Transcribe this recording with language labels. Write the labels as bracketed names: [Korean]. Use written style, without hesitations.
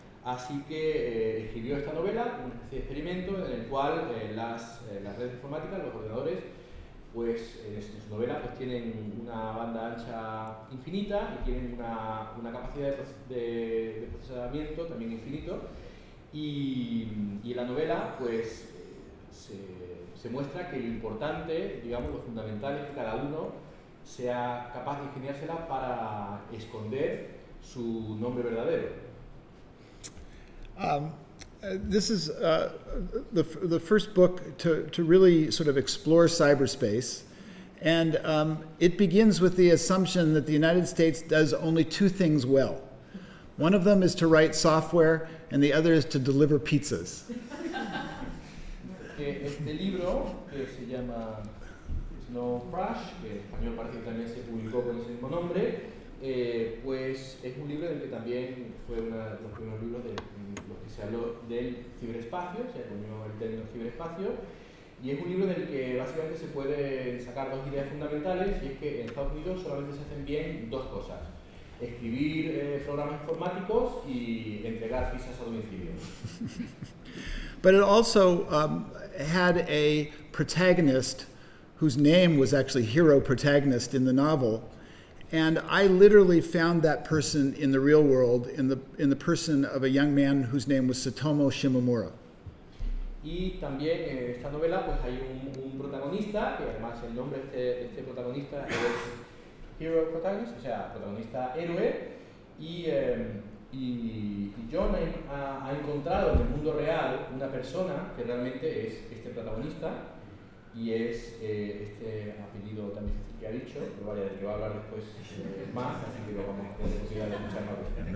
[Spanish] Así que escribió esta novela, una especie de experimento en el cual las redes informáticas, los ordenadores, pues en su novela pues tienen una banda ancha infinita y tienen una capacidad de procesamiento también infinito. Y en la novela pues se muestra que lo importante, digamos, lo fundamental es que cada uno sea capaz de ingeniársela para esconder su nombre verdadero. [English] This is the first book to really sort of explore cyberspace, and it begins with the assumption that the United States does only two things well. One of them is to write software, and the other is to deliver pizzas. [Spanish] Este libro, que se llama Snow Crash, que en español parece que también se publicó con ese mismo nombre, pues es un libro del que también fue uno de los primeros libros de los que se habló del ciberespacio, se acuñó el término ciberespacio, y es un libro del que básicamente se pueden sacar dos ideas fundamentales, y es que en Estados Unidos solamente se hacen bien dos cosas: escribir programas informáticos y entregar pizzas a domicilio. [English] But it also had a protagonist whose name was actually hero protagonist in the novel. And I literally found that person in the real world, in the person of a young man whose name was Tsutomu Shimomura. [Spanish] Y también en esta novela pues hay un protagonista, que además el nombre de este protagonista es Hero Protagonist, o sea, protagonista héroe, y Y John ha encontrado en el mundo real una persona que realmente es este protagonista y es este apellido también que ha dicho, pero vaya, del que va a hablar después más, así que lo vamos a tener